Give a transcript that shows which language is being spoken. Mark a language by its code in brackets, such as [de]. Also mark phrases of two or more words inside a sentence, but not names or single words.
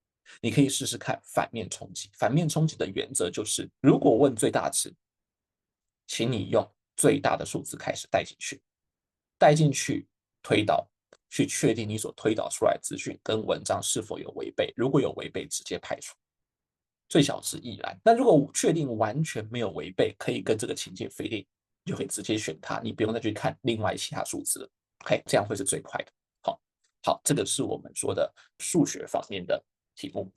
[zh] 你可以試試看反面衝擊。反面衝擊的原則就是，如果問最大值，請你用最大的數字開始帶進去推導，去確定你所推導出來的資訊跟文章是否有違背。如果有違背，直接排除。最小值亦然。那如果確定完全沒有違背，可以跟這個情境 [en] fit in， [zh] 你就可以直接選它，你不用再去看另外其他數字了。OK，這樣會是最快的。好，这個是我們說的數學方面的題目。